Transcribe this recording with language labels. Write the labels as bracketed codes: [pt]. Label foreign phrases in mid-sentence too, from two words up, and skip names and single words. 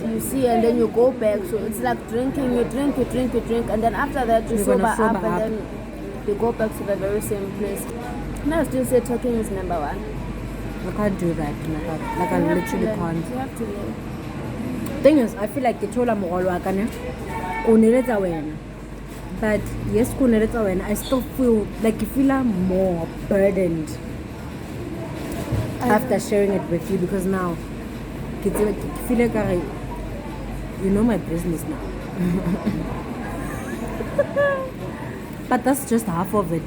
[en] you see, and then you go back. So it's like drinking. You drink, and then after that you You're sober gonna up, sober and up. then you go back to the very same place. Now I still say talking is number one. I can't do that. Like I You have to literally learn. can't. You have to learn. Thing is, I feel like [st] ke thola mogolo wa ka ne o neletsa wena, [en] but yes [st] ko neletsa wena, [en] I still feel like you feel more burdened after sharing it with you, because now ke feel like you know my business now. But that's just half of it.